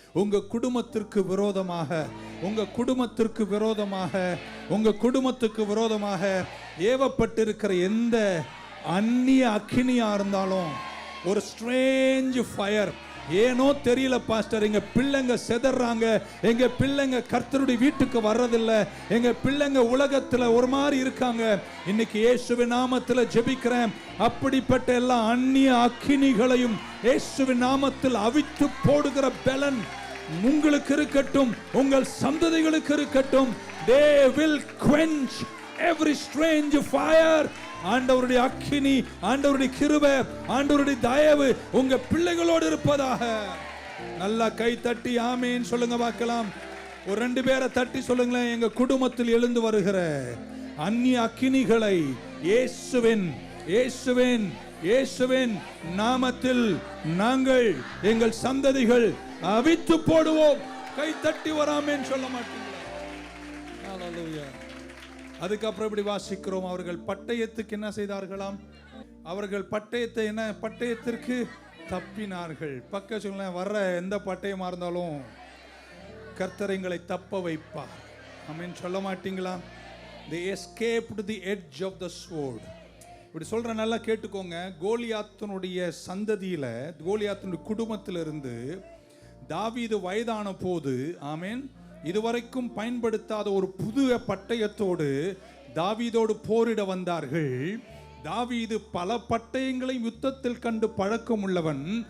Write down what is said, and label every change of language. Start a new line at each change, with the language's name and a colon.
Tamil: உங்க குடும்பத்திற்கு விரோதமாக, உங்க குடும்பத்திற்கு விரோதமாக, உங்க குடும்பத்துக்கு விரோதமாக ஏவப்பட்டிருக்கிற எந்த அந்நிய அக்கினியா இருந்தாலும், ஒரு
English: strange fire,
Tamil: ஏனோ தெரியல பாஸ்டர், எங்க பிள்ளைங்க செதறாங்க, எங்க பிள்ளைங்க கர்த்தருடைய வீட்டுக்கு வர்றதில்லை, எங்க பிள்ளைங்க உலகத்துல ஒரு மாதிரி இருக்காங்க. இன்னைக்கு இயேசுவின் நாமத்துல ஜெபிக்கிறேன். அப்படிப்பட்ட எல்லா அந்நிய அக்கினிகளையும் இயேசுவின் நாமத்தில் அவித்து போடுகிற பலன் உங்களுக்கு இருக்கட்டும், உங்கள் சந்ததிகளுக்கு இருக்கட்டும்.
English: They will quench every strange fire.
Tamil: ஆண்டவருடைய அக்கினி, ஆண்டவருடைய கிருபை, ஆண்டவருடைய தயவு உங்க பிள்ளைகளோடு இருப்பதாக. நல்லா கை தட்டி ஆமென் சொல்லுங்க பார்க்கலாம். ஒரு 2 பேரை தட்டி சொல்லுங்களேன். எங்க குடும்பத்தில் எழுந்து வருகிற அந்நிய அக்கினிகளை இயேசுவின் இயேசுவின் இயேசுவின் நாமத்தில் நாங்கள், எங்கள் சந்ததிகள் அவித்து போடுவோம். கை தட்டி வராமேன்னு சொல்ல மாட்டீங்களா? ஹல்லேலூயா. அதுக்கப்புறம் இப்படி வாசிக்கிறோம். அவர்கள் பட்டயத்துக்கு என்ன செய்தார்களாம்? அவர்கள் பட்டயத்தை என்ன பட்டயத்திற்கு தப்பினார்கள். பக்க சொல்ல வர்ற எந்த பட்டயமா இருந்தாலும் கர்த்தர் எங்களை தப்ப வைப்பார். ஆமென் சொல்ல மாட்டீங்களா?
English: they escaped the edge of the sword.
Tamil: இப்படி சொல்ற நல்லா கேட்டுக்கோங்க. கோலியாத்தினுடைய சந்ததியில, கோலியாத்தினுடைய குடும்பத்திலிருந்து தாவீது வயதான போது, ஆமென், இதுவரைக்கும் பயன்படுத்தாத ஒரு புது பட்டயத்தோடு தாவீதோடு போரிட வந்தார்கள். தாவீது பல பட்டயங்களையும் யுத்தத்தில் கண்டு பழக்கம் உள்ளவன்.